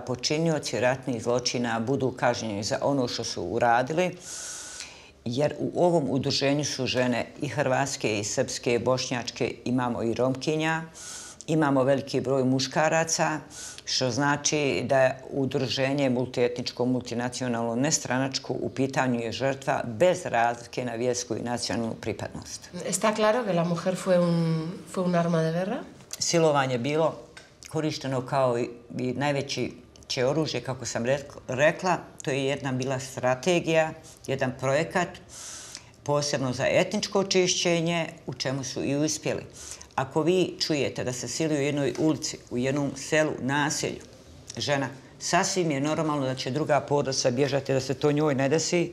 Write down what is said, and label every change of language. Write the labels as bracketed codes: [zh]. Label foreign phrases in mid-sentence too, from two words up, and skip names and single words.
[bs] počinioci ratnih zločina budu kažnjeni za ono što su uradili, jer u ovom udruženju su žene i hrvatske, i srpske, i bošnjačke, imamo i Romkinja, imamo veliki broj muškaraca, što znači da je udruženje multietničko, multinacionalno, nestranačko, u pitanju je žrtva bez razlike na vjersku i nacionalnu pripadnost. [es] Está claro que la mujer fue un arma de guerra? [bs] Silovanje je bilo korišteno kao i najveće oružje, kako sam rekla. To je jedna bila strategija, jedan projekat, posebno za etničko očišćenje, u čemu su i uspjeli. Ako vi čujete da se siluje u jednoj ulici, u jednom selu, naselju, žena, sasvim je normalno da će druga porodica bježati da se to njoj ne desi.